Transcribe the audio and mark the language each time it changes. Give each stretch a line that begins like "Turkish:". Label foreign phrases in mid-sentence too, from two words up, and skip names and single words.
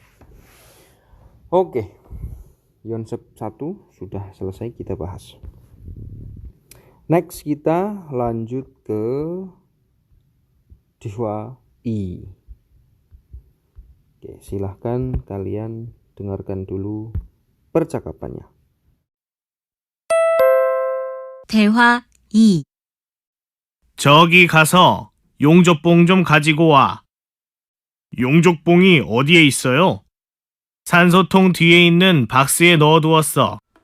Indonesian: Oke, Yonsep 1 sudah selesai kita bahas. Next kita lanjut ke Dihwa I. Oke, silahkan kalian dengarkan dulu percakapannya.
Korean: 대화 2. 저기 가서 용접봉 좀 가지고 와. 용접봉이 어디에 있어요? 산소통 뒤에 있는 박스에 넣어두었어.